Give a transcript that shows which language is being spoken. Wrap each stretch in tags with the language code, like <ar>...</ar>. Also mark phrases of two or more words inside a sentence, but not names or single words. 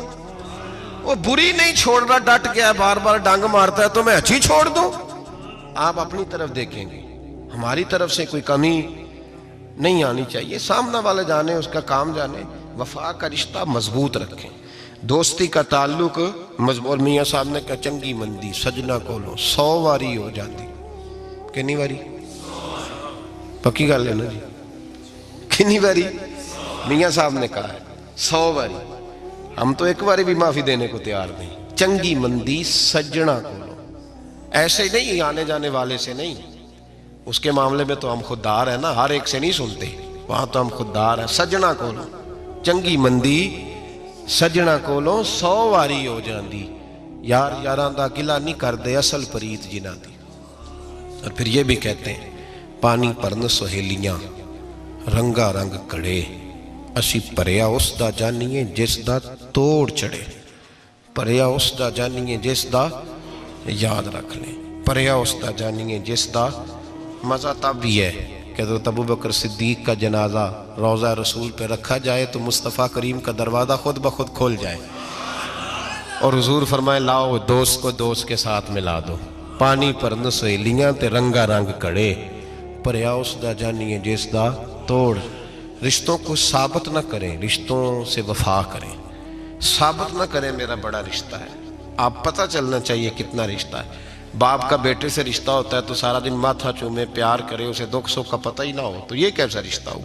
<ur>وہ بری نہیں چھوڑ رہا، ڈٹ گیا، بار بار ڈانگ مارتا ہے تو میں اچھی چھوڑ دوں؟ آپ اپنی طرف دیکھیں گے، ہماری طرف سے کوئی کمی نہیں آنی چاہیے. سامنے والے جانے، اس کا کام جانے. وفا کا رشتہ مضبوط رکھیں، دوستی کا تعلق مضبوط. میاں صاحب نے کہا</ur> <pa>چنگی مندی سجنا کولو 100 واری ہو جاتی. کنی واری؟ پکی گل ہے نا جی، کنی باری؟</pa> <ur>میاں صاحب نے کہا ہے 100 باری. ہم تو ایک باری بھی معافی دینے کو تیار نہیں.</ur> <pa>چنگی مندی سجنا کولو،</pa> <ur>ایسے نہیں آنے جانے والے سے نہیں. اس کے معاملے میں تو ہم خوددار ہیں نا، ہر ایک سے نہیں سنتے، وہاں تو ہم خوددار ہیں.</ur> <pa>سجنا کولو چنگی مندی سجنا کولو 100 واری ہو جاندی. یار یاراں دا گلا نہیں کر دے اصل پریت جنہ دی.</pa> <ur>اور پھر یہ بھی کہتے ہیں</ur> <pa>پانی پرن سہیلیاں رنگا رنگ کڑے، اسی پریا اس دا جانیے جس دا توڑ چڑھے. پریا اس دا جانیے جس دا،</pa> <ur>یاد رکھ لیں،</ur> <pa>پریا اس دا جانیے جس دا.</pa> <ur>مزہ تب بھی ہے کہ حضرت ابو بکر صدیق کا جنازہ روضہ رسول پہ رکھا جائے تو مصطفیٰ کریم کا دروازہ خود بخود کھول جائے. اور حضور فرمائے لاؤ دوست کو دوست کے ساتھ ملا دو،</ur> <pa>پانی پر نسویلیاں تے رنگا رنگ کڑے، پریا اس دا جانیے جس دا توڑ۔</pa> <ur>رشتوں کو ثابت نہ کریں، رشتوں سے وفا کریں، ثابت نہ کریں میرا بڑا رشتہ ہے۔ آپ پتہ چلنا چاہیے کتنا رشتہ ہے۔ باپ کا بیٹے سے رشتہ ہوتا ہے تو سارا دن ماتھا چومے، پیار کرے، اسے دکھ سکھ کا پتہ ہی نہ ہو، تو یہ کیسا رشتہ ہوا؟</ur>